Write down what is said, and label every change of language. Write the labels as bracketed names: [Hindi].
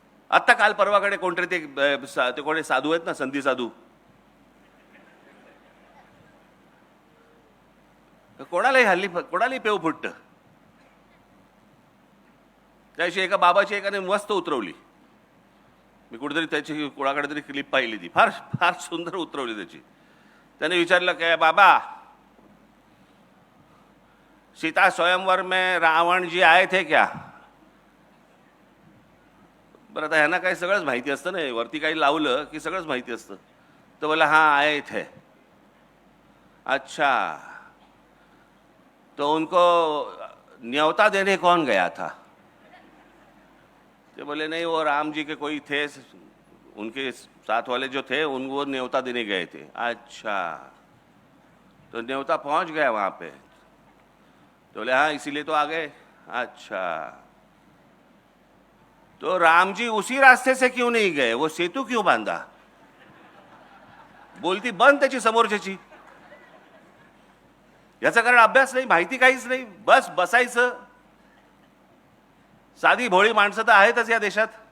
[Marathi] आता काल परवाकडे कोणतरी ते कोणी साधू आहेत ना, संधी साधू, कोणालाही पेव फुटतं. त्याशी एका बाबाची एकाने मस्त उतरवली. मी कुठेतरी त्याची कोणाकडे तरी क्लिप पाहिली, ती फार फार सुंदर उतरवली त्याची. त्याने विचारलं काय बाबा, [Hindi] सीता स्वयंवर में रावण जी आए थे क्या? [Marathi] बरं, आता ह्यांना काही सगळंच माहिती असतं ना, वरती काही लावलं की सगळंच माहिती असतं. तर बोला [Hindi] हाँ आए थे. अच्छा, तो उनको न्योता देने कौन गया था? तो बोले नहीं, वो राम जी के कोई थे, उनके साथ वाले जो थे उनको न्योता देने गए थे. अच्छा, तो न्योता पहुंच गया वहां पे? तो बोले हाँ, इसीलिए तो आ गए. अच्छा, तो राम जी उसी रास्ते से क्यों नहीं गए? वो सेतू क्यों बांधा? [Marathi] बोलती बंद त्याची समोरच्याची. याचा कारण अभ्यास नाही, माहिती काहीच नाही, बस बसायचं. साधी भोळी माणसं तर आहेतच या देशात.